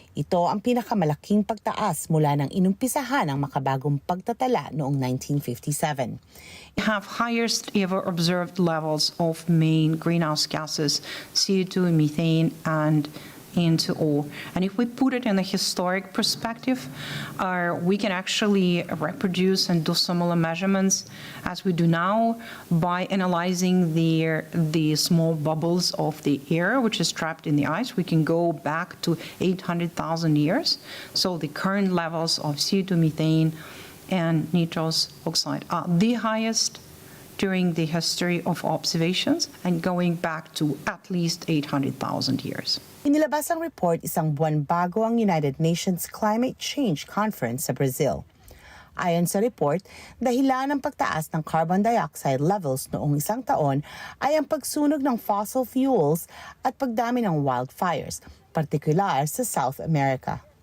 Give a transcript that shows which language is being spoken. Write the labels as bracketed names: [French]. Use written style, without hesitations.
[Filipino] Ito ang pinakamalaking pagtaas mula nang inumpisahan ang makabagong pagtatala noong 1957. [English] We have highest ever observed levels of main greenhouse gases, CO2, methane, and N2O. And if we put it in a historic perspective, we can actually reproduce and do similar measurements as we do now by analyzing the small bubbles of the air which is trapped in the ice. We can go back to 800,000 years. So the current levels of CO2, methane, and nitrous oxide are the highest during the history of observations and going back to at least 800,000 years. [Filipino] Inilabas ang report isang buwan bago ang United Nations Climate Change Conference sa Brazil. Ayon sa report, dahilan ng pagtaas ng carbon dioxide levels noong isang taon ay ang pagsunog ng fossil fuels at pagdami ng wildfires, partikular sa South America.